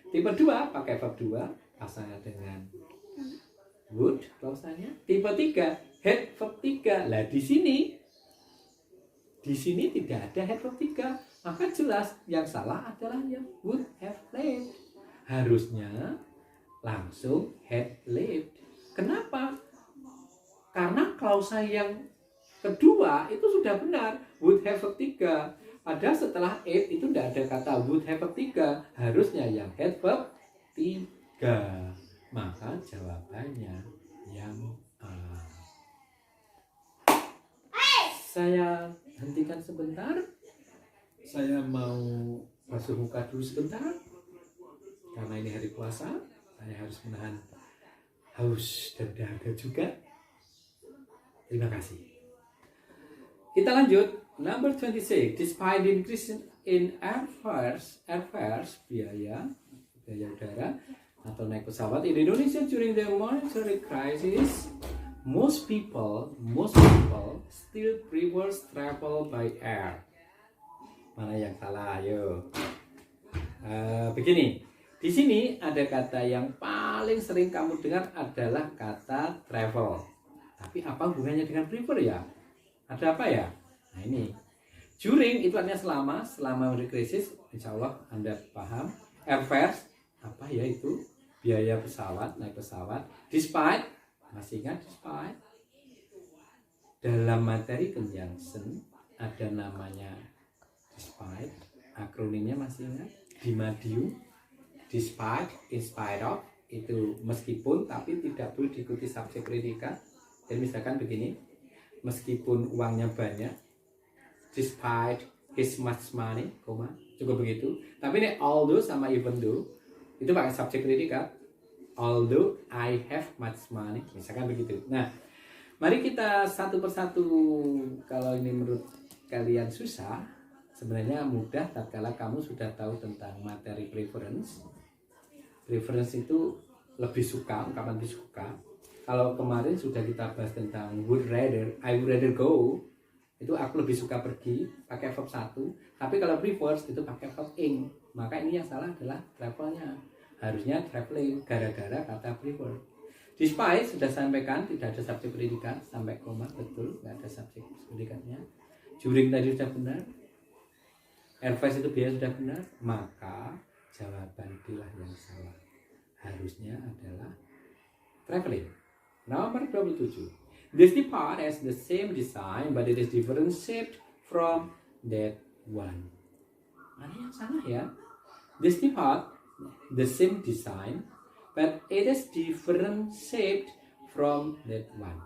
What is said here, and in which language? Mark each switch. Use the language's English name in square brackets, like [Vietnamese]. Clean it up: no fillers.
[Indonesian] Tipe 2 pakai verb 2, pasangkan dengan would klausanya. Tipe 3 had verb 3. Lah di sini tidak ada had verb 3. Maka jelas yang salah adalah yang would have lived. Harusnya langsung had lived. Kenapa? Karena klausa yang kedua itu sudah benar, would have verb 3. Padahal setelah if itu tidak ada kata would have verb 3. Harusnya yang had verb 3. Maka jawabannya yang A. Saya hentikan sebentar. Saya mau basuh muka dulu sebentar. Karena ini hari puasa, saya harus menahan haus dan dahaga juga. Terima kasih. Kita lanjut. [English] Number 26. Despite the increase in airfares, [Indonesian] biaya udara atau naik pesawat [English] in Indonesia during the monetary crisis, most people still prefer travel by air. [Indonesian] Mana yang salah? Ayo. Begini. Di sini ada kata yang paling sering kamu dengar adalah kata travel. Tapi apa hubungannya dengan prefer ya? Ada apa ya? Nah ini. During itu artinya selama krisis, insya Allah Anda paham. Airfares, apa ya itu? Biaya pesawat, naik pesawat. Despite, masih ingat despite? Dalam materi conjunction ada namanya despite. Akronimnya masih ingat? Dimadium. Despite, in spite of, itu meskipun tapi tidak perlu diikuti subjek predikat. Jadi misalkan begini, meskipun uangnya banyak, [English] despite his much money, [Indonesian] cukup begitu. Tapi ini although sama even though, itu pakai subjek predikat. [English] Although I have much money, [Indonesian] misalkan begitu. Nah, mari kita satu persatu. Kalau ini menurut kalian susah, sebenarnya mudah tatkala kamu sudah tahu tentang materi preference. Preference itu lebih suka, ungkapan lebih suka. Kalau kemarin sudah kita bahas tentang would rather, [English] I would rather go, [Indonesian] itu aku lebih suka pergi, pakai verb 1. Tapi kalau prefers itu pakai verb ing. Maka ini yang salah adalah travelnya. Harusnya traveling, gara-gara kata prefer. Despite sudah sampaikan, tidak ada subjek predikat, sampai koma, betul, nggak ada subjek predikatnya. During tadi sudah benar. Airfares itu biaya sudah benar, maka jawaban itulah yang salah. Harusnya adalah traveling. Nomor 27. [English] This part has the same design but it is different shaped from that one. [Indonesian] Mana yang salah ya? [English] This part the same design but it is different shaped from that one.